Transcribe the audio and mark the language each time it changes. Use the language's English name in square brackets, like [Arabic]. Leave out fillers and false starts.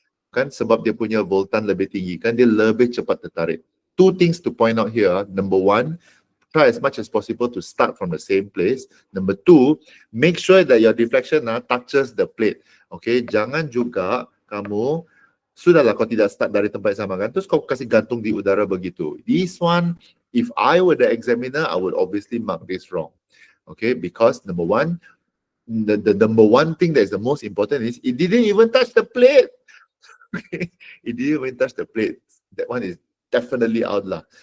[Malay] kan sebab dia punya voltan lebih tinggi, kan dia lebih cepat tertarik. [English] Two things to point out here. Number one, try as much as possible to start from the same place. Number two, make sure that your deflection touches the plate. [Malay] Okay, jangan juga kamu, sudahlah kau tidak start dari tempat yang sama kan, terus kau kasih gantung di udara begitu. [English] This one, if I were the examiner, I would obviously mark this wrong. Okay, because number one, the number one thing that is the most important is it didn't even touch the plate. It didn't even touch the plate. That one is definitely out lah.